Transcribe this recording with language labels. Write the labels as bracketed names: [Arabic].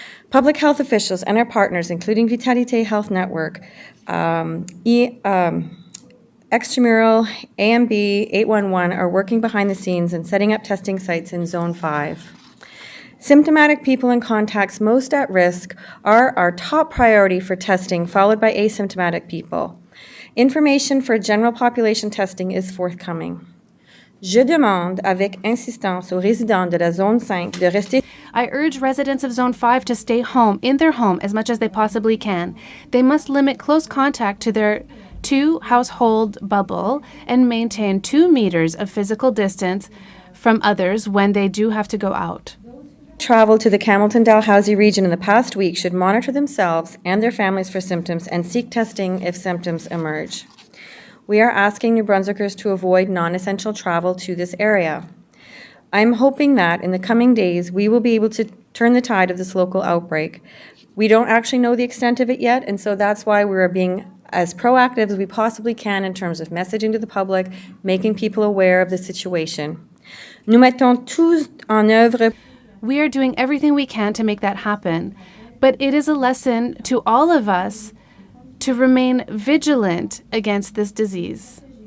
[English] Public health officials and our partners, including Vitalité Health Network, Extramural, AMB, 811, are working behind the scenes and setting up testing sites in Zone 5. Symptomatic people and contacts most at risk are our top priority for testing, followed by asymptomatic people. Information for general population testing is forthcoming. [French] Je demande avec insistance aux résidents de la zone 5 de rester. [English] I urge residents of Zone 5 to stay home, in their home, as much as they possibly can. They must limit close contact to their 2-household bubble and maintain 2 meters of physical distance from others when they do have to go out. Travel to the Campbellton-Dalhousie region in the past week should monitor themselves and their families for symptoms and seek testing if symptoms emerge. We are asking New Brunswickers to avoid non-essential travel to this area. I'm hoping that in the coming days, we will be able to turn the tide of this local outbreak. We don't actually know the extent of it yet, and so that's why we're being as proactive as we possibly can in terms of messaging to the public, making people aware of the situation. [French] Nous mettons tous en œuvre. [English] We are doing everything we can to make that happen, but it is a lesson to all of us to remain vigilant against this disease.